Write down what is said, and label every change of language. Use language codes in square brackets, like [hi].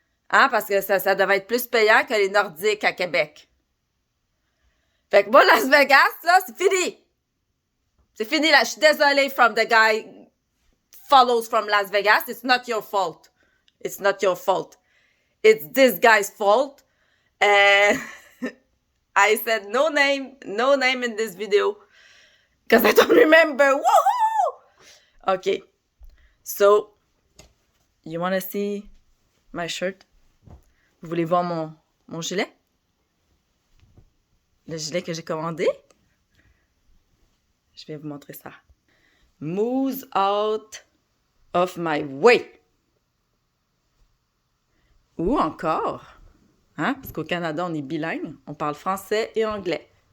[fr] Hein, parce que ça devait être plus payant que les Nordiques à Québec. Fait que moi, Las Vegas, là, c'est fini. C'est fini, là. Je suis désolée [en] from the guy follows from Las Vegas. It's not your fault. It's not your fault. It's this guy's fault. I said no name in this video. Because I don't remember. Woohoo! Okay. So, you want to see my shirt? [fr] Vous voulez voir mon gilet? Le gilet que j'ai commandé? Je vais vous montrer ça. [en] Moves out of my way. [fr] Ou encore, hein, parce qu'au Canada, on est bilingue, on parle français et anglais.